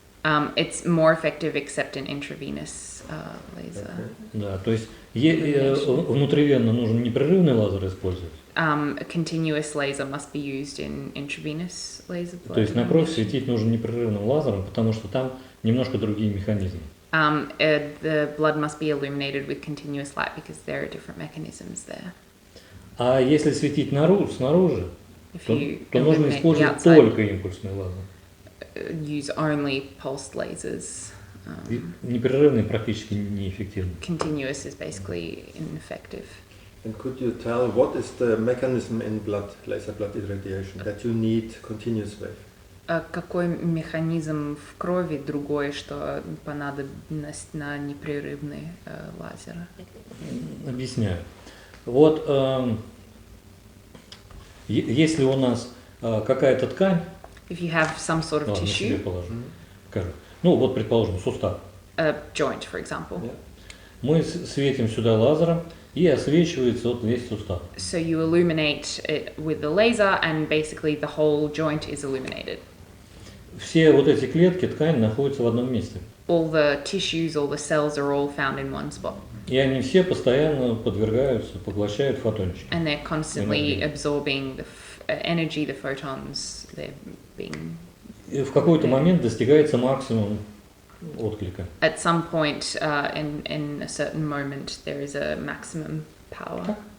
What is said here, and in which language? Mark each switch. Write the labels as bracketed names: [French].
[English] It's more effective except in intravenous laser. [Russian] Да, то есть внутривенно нужен непрерывный лазер использовать. [English] Continuous laser must be used in intravenous laser. [Russian] То есть на кровь светить нужно непрерывным лазером, потому что там немножко другие механизмы. [English] The blood must be illuminated with continuous light because there are different mechanisms there. [Russian] А если светить снаружи, то нужно использовать только импульсный лазер. [English] Use only pulsed lasers. [Russian] Непрерывный практически неэффективный. [English] Continuous is basically ineffective. And could you tell what is the mechanism in laser blood irradiation that you need continuous wave? [Russian] Какой механизм в крови другой, что понадобность на непрерывный лазер? Объясняю. Вот если у нас какая-то ткань, [English] If you have some sort of tissue, [Russian] ну вот предположим сустав. [English] A joint, for example. [Russian] Мы светим сюда лазером, и освещивается вот весь сустав. [English] So you illuminate it with the laser, and basically the whole joint is illuminated. [Russian] Все вот эти клетки, ткань находятся в одном месте. [English] All the tissues, all the cells are all found in one spot. [Russian] И они все постоянно подвергаются, поглощают фотончики. [English] And they're constantly absorbing the energy, the photons. They're being. [Russian] И в какой-то момент достигается максимум отклика. [English] At some point, in a certain moment, there is a maximum power.